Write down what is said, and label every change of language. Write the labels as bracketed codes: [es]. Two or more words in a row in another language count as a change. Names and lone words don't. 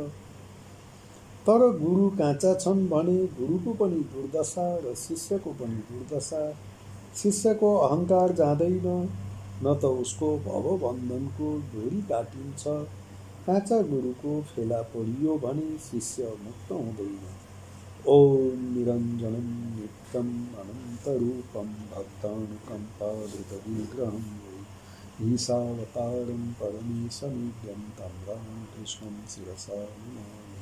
[ne] तर गुरु काँचा छन् भने गुरुको पनि दुर्दशा र शिष्यको पनि दुर्दशा। शिष्यको अहङ्कार जाँदैन, न त उसको भवबन्धनको डोरी काटिन्छ। काँचा गुरुको फेला परियो भने शिष्य मुक्त हुँदैन। [sa] ओम निरञ्जनं नित्यम् अनन्तरूपं भक्तानुकम्पाधृतविग्रहं ईशावतारं परमेशमीड्यं तं रामकृष्णं शिरसा नमामि।